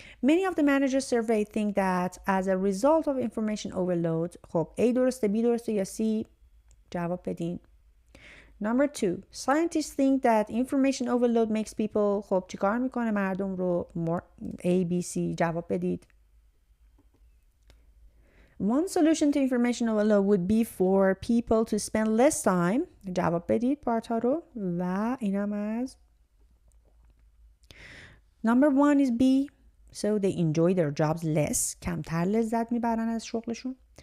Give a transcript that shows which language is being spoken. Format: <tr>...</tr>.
<en>Many of the managers surveyed think that as a result of information overload.</en> <fa>خب A درسته، B درسته یا C؟ جواب بدین.</fa> <en>Number 2. Scientists think that information overload makes people.</en> <fa>خب چیکار میکنه مردم رو؟ A, B, C. جواب بدید.</fa> <en>One solution to information overload would be for people to spend less time.</en> <fa>جواب بدید پارت ها رو. و اینم از</fa> <en>Number 1 is B. So they enjoy their jobs less.</en> <fa>کمتر لذت میبرن از شغلشون.</fa>